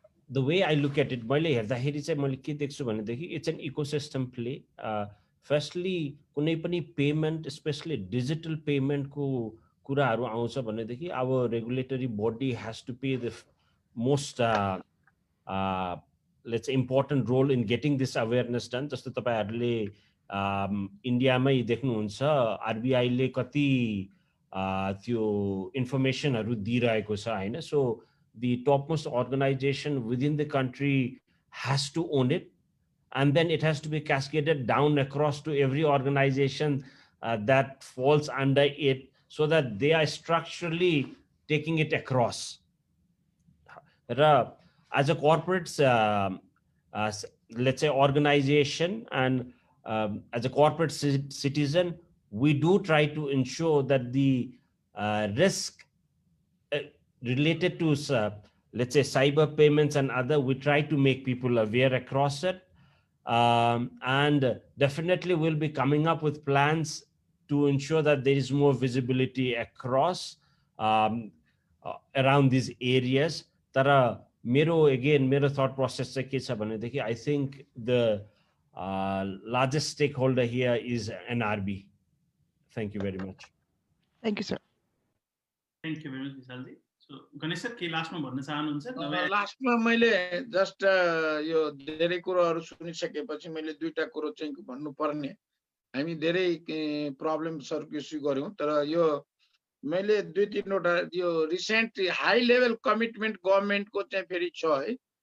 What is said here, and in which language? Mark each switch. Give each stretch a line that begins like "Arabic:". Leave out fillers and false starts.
English: The way I look at it, it's an ecosystem play. Firstly,
Nepali: कुनै पनि
English: payment, especially digital payment
Nepali: को कुराहरु आउँछ भनेदेखि
English: our regulatory body has to play the most let's say important role in getting this awareness done.
Nepali: जस्तो तपाईहरुले इन्डियामै देख्नुहुन्छ RBI ले कति त्यो इन्फर्मेसनहरु दिइरहेको छ हैन.
English: So the topmost organization within the country has to own it, and then it has to be cascaded down across to every organization that falls under it, so that they are structurally taking it across. As a corporate, let's say organization, and as a corporate citizen, we do try to ensure that the risk related to, let's say, cyber payments and other, we try to make people aware across it. And definitely we'll be coming up with plans to ensure that there is more visibility across around these areas. Tara, मेरो thought process
Nepali: चाहिँ के छ भनेदेखि,
English: I think the largest stakeholder here is NRB. Thank you very much. Thank you, sir. Thank you very much, Vishalji.
Nepali: So, Ganesh sir, के लास्टमा भन्न चाहनुहुन्छ? लास्टमा मैले जस्ट यो धेरै कुराहरु सुनिसकेपछि मैले दुईटा कुरो चाहिँ भन्नुपर्ने, हामी धेरै प्रब्लम्सहरुको इस्यु गर्यौं, तर यो मैले दुई तीनवटा यो रिसेन्ट हाई लेभल कमिटमेन्ट गभर्नमेन्टको चाहिँ फेरि छ है.